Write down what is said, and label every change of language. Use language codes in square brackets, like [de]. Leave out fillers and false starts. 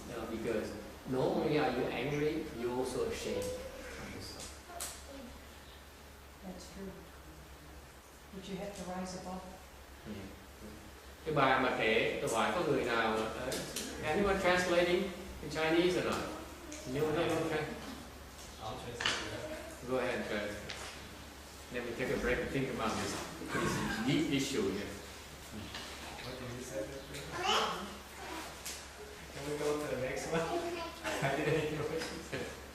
[en] Because not only are you angry, you're also ashamed of yourself. That's true. But you have to rise above it. [vi] Cái bài mà kể, tôi hỏi có người nào, [en] anyone translating in Chinese or not? Anyone translate? I'll translate that. Go ahead, guys. Let me take a break and think about this deep issue here. What did you say? Can we go to the next one? I didn't hear what you said.